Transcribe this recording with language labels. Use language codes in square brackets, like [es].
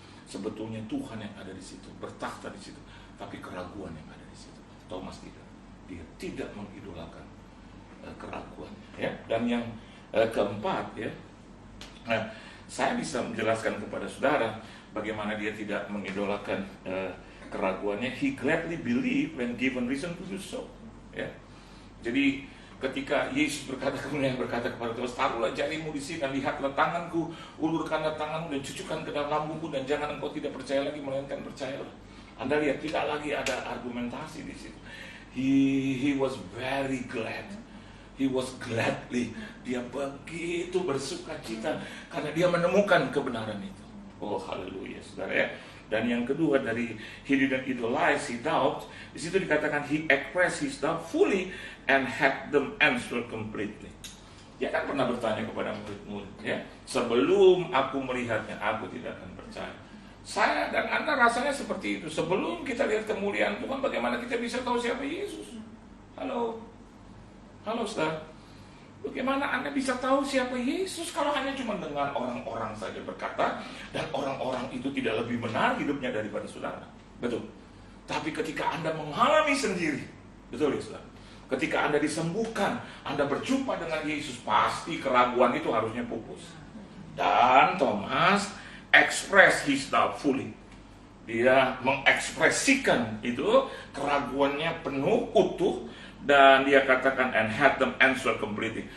[id] Sebetulnya Tuhan yang ada di situ, bertakhta di situ, tapi keraguan yang ada di situ. Thomas tidak. Dia tidak mengidolakan keraguan, ya. Dan yang keempat, ya. Nah, saya bisa menjelaskan kepada saudara bagaimana dia tidak mengidolakan keraguannya. [en] He gladly believed when given reason to do so. [id] Ya. Jadi ketika Yesus berkata kepada Thomas, taruhlah jarimu di sini dan lihatlah tanganku, ulurkanlah tanganmu dan cucukkan ke dalam lambungku, dan jangan engkau tidak percaya lagi melainkan percayalah. Anda lihat, tidak lagi ada argumentasi di situ. [en] He was very glad. He was gladly. [id] Dia begitu bersuka cita karena dia menemukan kebenaran itu. Oh haleluya, saudara, ya. Dan yang kedua dari [en] he didn't idolize, he doubt. [id] Di situ dikatakan [en] he expressed his doubt fully and had them answer completely. [id] Dia kan pernah bertanya kepada murid-murid, ya, sebelum aku melihatnya, aku tidak akan percaya. Saya dan Anda rasanya seperti itu. Sebelum kita lihat kemuliaan Tuhan, bagaimana kita bisa tahu siapa Yesus? Halo, saudara. Bagaimana Anda bisa tahu siapa Yesus kalau hanya cuma dengar orang-orang saja berkata, dan orang-orang itu tidak lebih benar hidupnya daripada saudara? Betul. Tapi ketika Anda mengalami sendiri, betul ya saudara? Ketika Anda disembuhkan, Anda berjumpa dengan Yesus, pasti keraguan itu harusnya pupus. Dan [en] Thomas express his doubt fully. [id] Dia mengekspresikan itu, keraguannya penuh, utuh. Dan dia katakan [en] and had them answer completely.